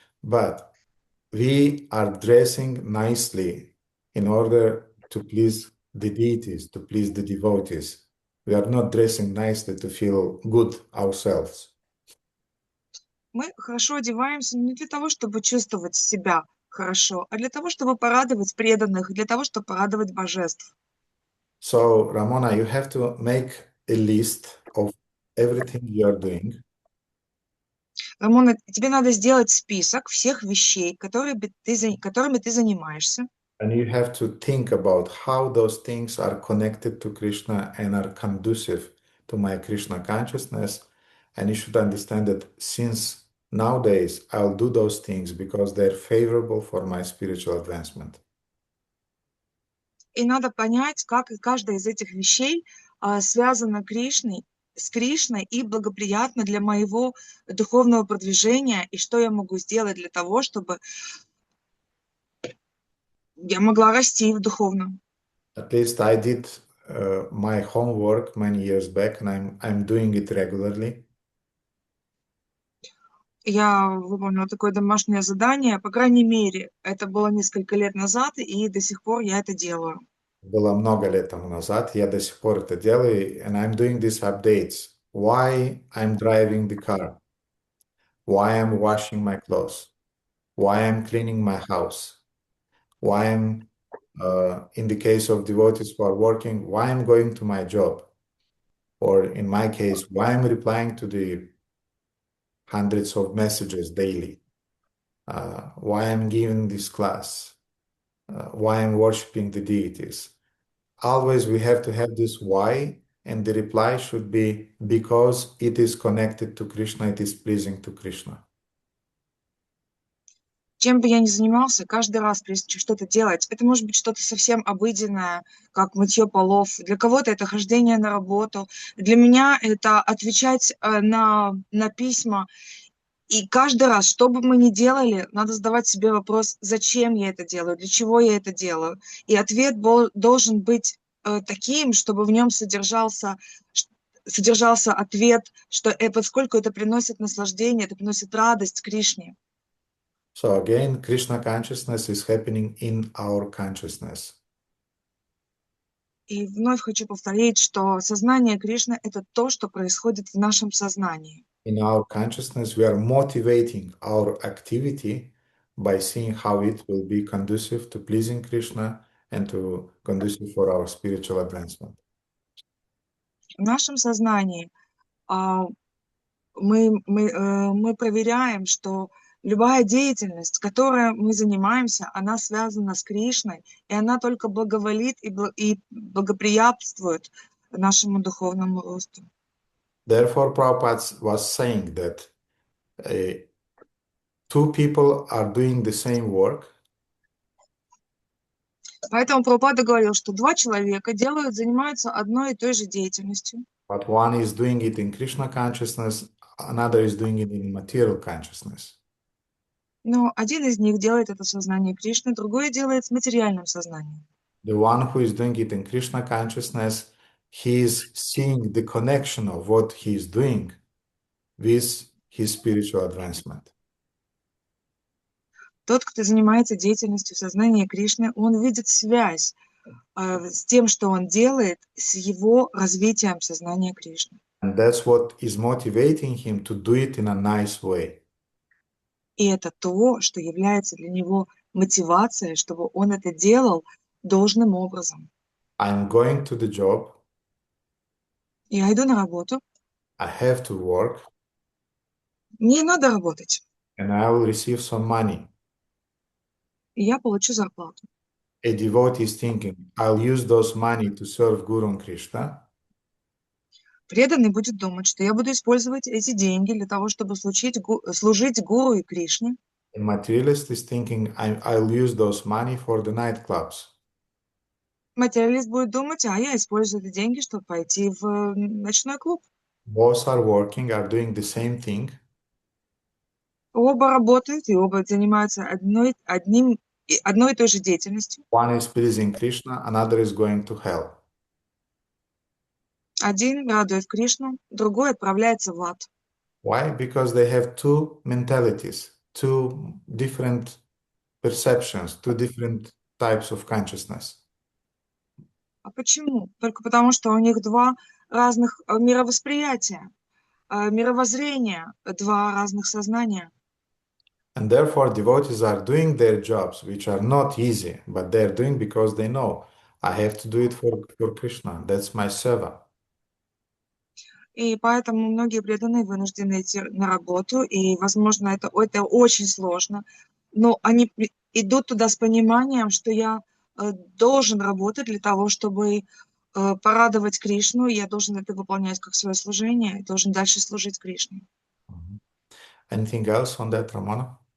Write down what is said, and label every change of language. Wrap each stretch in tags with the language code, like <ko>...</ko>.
<en>But we are dressing nicely in order to please the deities, to please the devotees. We are not dressing nicely to feel good ourselves.</en> <ru>Мы хорошо одеваемся не для того, чтобы чувствовать себя хорошо, а для того, чтобы порадовать преданных, для того, чтобы порадовать божеств.</ru> <en>So, Ramona, you have to make a list of everything you are doing.</en> <ru>Рамона, тебе надо сделать список всех вещей, которыми ты занимаешься.</ru> <en>And you have to think about how those things are connected to Krishna and are conducive to my Krishna consciousness. And you should understand that since nowadays I'll do those things because they're favorable for my spiritual advancement.</en> <ru>И надо понять, как каждая из этих вещей связана с Кришной и благоприятна для моего духовного продвижения, и что я могу сделать для того, чтобы я могла расти в духовном.</ru> <en>At least I did my homework many years back, and I'm doing it regularly.</en> <ru>Я выполнила такое домашнее задание, по крайней мере, это было несколько лет назад, и до сих пор я это делаю. Было много лет тому назад, я до сих пор это делаю,</ru> <en>and I'm doing these updates. Why I'm driving the car, why I'm washing my clothes, why I'm cleaning my house, why I'm, in the case of devotees who are working, why I'm going to my job, or in my case, why I'm replying to the hundreds of messages daily, why I'm giving this class, why I'm worshiping the deities. Always we have to have this why, and the reply should be because it is connected to Krishna, it is pleasing to Krishna.</en> <ru>Чем бы я ни занимался, каждый раз, прежде чем что-то делать, это может быть что-то совсем обыденное, как мытье полов. Для кого-то это хождение на работу. Для меня это отвечать на письма. И каждый раз, что бы мы ни делали, надо задавать себе вопрос, зачем я это делаю, для чего я это делаю. И ответ должен быть таким, чтобы в нем содержался ответ, что поскольку это приносит наслаждение, это приносит радость Кришне.</ru> <en>So again, Krishna consciousness is happening in our consciousness.</en> <ru>И вновь хочу повторить, что сознание Кришны — это то, что происходит в нашем сознании.</ru> <en>In our consciousness, we are motivating our activity by seeing how it will be conducive to pleasing Krishna and to conducive for our spiritual advancement.</en> <ru>В нашем сознании мы проверяем, что любая деятельность, которой мы занимаемся, она связана с Кришной, и она только благоволит и благоприятствует нашему духовному росту.</ru> <en>Therefore, Prabhupada was saying that two people are doing the same work.</en> <ru>Поэтому Прабхупада говорил, что два человека занимаются одной и той же деятельностью.</ru> <en>But one is doing it in Krishna consciousness, another is doing it in material consciousness.</en> <ru>Но один из них делает это в сознании Кришны, другой делает в материальном сознании.</ru> <en>The one who is doing it in Krishna consciousness, he is seeing the connection of what he is doing with his spiritual advancement.</en> <ru>Тот, кто занимается деятельностью в сознании Кришны, он видит связь с тем, что он делает, с его развитием сознания Кришны.</ru> <en>And that's what is motivating him to do it in a nice way.</en> <ru>И это то, что является для него мотивацией, чтобы он это делал должным образом.</ru> <en>I'm going to the job.</en> <ru>Я иду на работу.</ru> <en>I have to work.</en> <ru>Мне надо работать.</ru> <en>And I will receive some money.</en> <ru>И я получу зарплату.</ru> <en>A devotee is thinking, I'll use those money to serve Guru and Krishna.</en> <ru>Преданный будет думать, что я буду использовать эти деньги для того, чтобы служить Гуру и Кришне.</ru> <en>A materialist is thinking, I'll use those money for the nightclubs.</en> <ru>Материалист будет думать, я использую эти деньги, чтобы пойти в ночной клуб.</ru> <en>Both are working, are doing the same thing.</en> <ru>Оба работают и оба занимаются одной и той же деятельностью.</ru> <en>One is pleasing Krishna, another is going to hell.</en> <ru>Один радует Кришну, другой отправляется в ад.</ru> <en>Why? Because they have two mentalities, two different perceptions, two different types of consciousness.</en> <ru>А почему? Только потому, что у них два разных мировосприятия, мировоззрения, два разных сознания.</ru> <en>And therefore, devotees are doing their jobs, which are not easy, but they're doing because they know, I have to do it for Krishna. That's my seva.</en> <ru>И поэтому многие преданные вынуждены идти на работу, и, возможно, это очень сложно, но они идут туда с пониманием, что я должен работать для того, чтобы порадовать Кришну, и я должен это выполнять как свое служение, и должен дальше служить Кришне.</ru> <en>Anything else on that, Ramona?</en>